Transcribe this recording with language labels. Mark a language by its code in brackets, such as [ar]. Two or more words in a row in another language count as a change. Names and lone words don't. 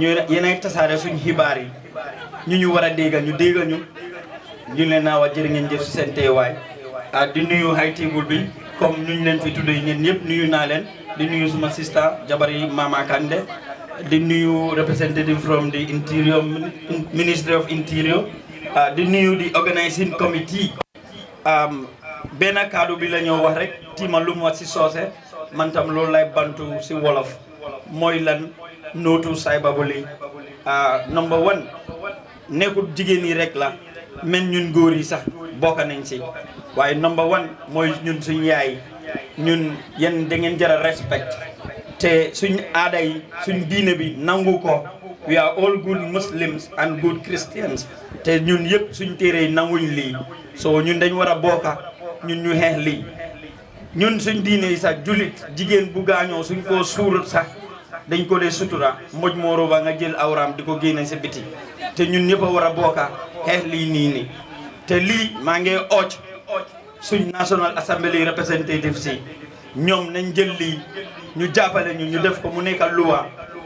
[wo] yéen a tasaare suñu xibaar yi ñu war a déggal ñu leen naa wax jërë ngeen jëf si seen teewaay di nuyu [en] high table [wo] bi comme ñu leen fi tuddee ñeen ñëpp nuyu naa leen di nuyu suma sista jabari Mama Kande di nuyu [en] representative from the interior Ministry of Interior [wo] di nuyu di [en] organizing committee [wo] benn kaddu bi la ñoo wax rek tiima lu mu wax si soose man tam loolu lay bantu si wolof mooy lan no to cyberbullying number 1 nekkul jigéen yi rek la men ñun góor yi sax bokk nañ si waaye number 1 mooy ñun suñ yaay ñun yéen da ngeen jara respect te suñ aada yi suñ diine bi nangu ko [en] we are all good Muslims and good Christians [wo] te ñun yëpp suñ téere yi nanguñ lii so ñun dañ war a bokka ñun ñu xeex lii ñun suñ diine yi sax julit jigéen bu gaañoo suñ koo suurut sax dañ ko dee sutura moj mooro ba nga jël awraam di ko génne si biti te ñun ñëpp a war a bokka xeex lii nii te lii maa ngi ooj suñ National Assembly representative si ñoom nañ jël lii ñu jàppale ñu def ko mu nekk loi ñu